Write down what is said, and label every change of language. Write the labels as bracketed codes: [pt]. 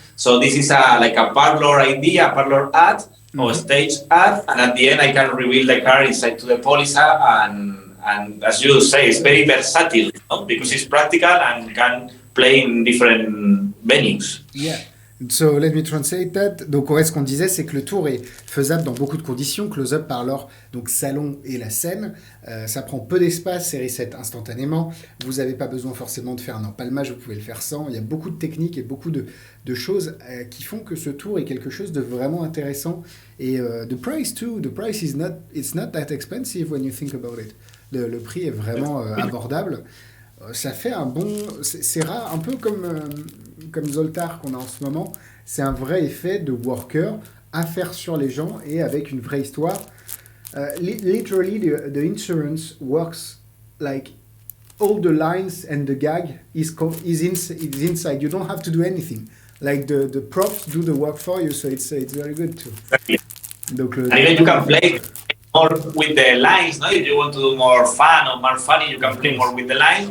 [en] So this is like a parlor idea, a parlor ad, or stage ad, and at the end I can reveal the card inside to the Polizza, and as you say, it's very versatile, no? Because it's practical and can play in different venues. Yeah. So let me translate that. [fr] Donc ouais, ce qu'on disait, c'est que le tour est faisable dans beaucoup de conditions. Close-up, parlor, donc salon et la scène. Ça prend peu d'espace, c'est reset instantanément. Vous n'avez pas besoin forcément de faire un empalmage, vous pouvez le faire sans. Il y a beaucoup de techniques et beaucoup de choses qui font que ce tour est quelque chose de vraiment intéressant. [en] Et the price too, the price it's not that expensive when you think about it. [fr] Le prix est vraiment abordable. Ça fait un bon... C'est rare, un peu comme Zoltar qu'on a en ce moment. C'est un vrai effet de worker à faire sur les gens et avec une vraie histoire. [en] Literally, the insurance works like all the lines and the gag is inside. You don't have to do anything. Like the props do the work for you, so it's very good too. [fr] Donc, [en] and even you can play more with the lines, no? If you want to do more fun or more funny, you can play more with the lines.